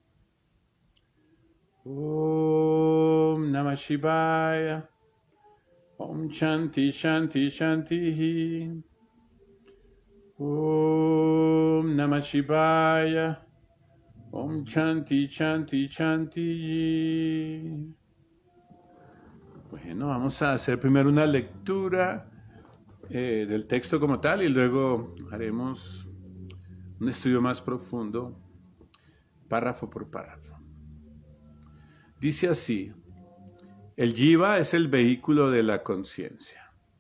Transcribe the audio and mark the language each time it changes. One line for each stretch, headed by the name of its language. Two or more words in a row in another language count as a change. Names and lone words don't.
Sanskrit: ॐ नमः शिवाय. ॐ शान्तिः शान्तिः शान्तिः. ॐ नमः शिवाय. ॐ शान्तिः शान्तिः शान्तिः.
Spanish: Bueno, vamos a hacer primero una lectura del texto como tal y luego haremos un estudio más profundo, párrafo por párrafo. Dice así: El jiva es el vehículo de la conciencia.